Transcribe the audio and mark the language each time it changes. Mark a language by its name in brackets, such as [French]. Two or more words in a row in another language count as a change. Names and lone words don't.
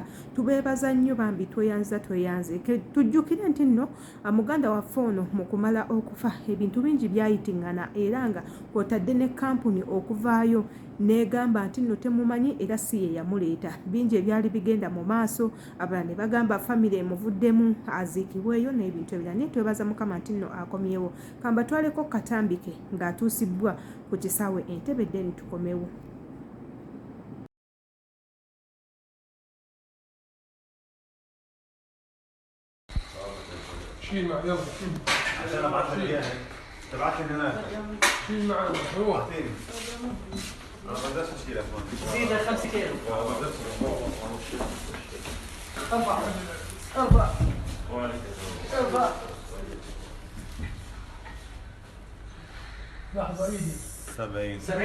[Ganda] Tubeebaza nnyo bambi tweyanza tujjukire nti nno muganda waffe ono mu kumala okufa ebintu bingi byayitingana era nga kwotadde ne kampuni okuvaayo negamba nti nno temumanyi era si ye yamuleeta. Bingi ebyali bigenda mu maaso abalala ne bagamba famire emuvuddemu aziikibweyo n'ebintu ebirala naye twebaza mukama nti nno akomyewo kamba twaleko katambike ng'atuusibwa ku kisaawe Entebbe ddeni tukomewo. [Arabic] شيل مع يلا عشان ابعث لك اياها تبعت لي هناك شيل معنا هو اعطيني انا ما بديش اشيل يا اخوان زيد 5 كيلو اربع لحظه ايدي 70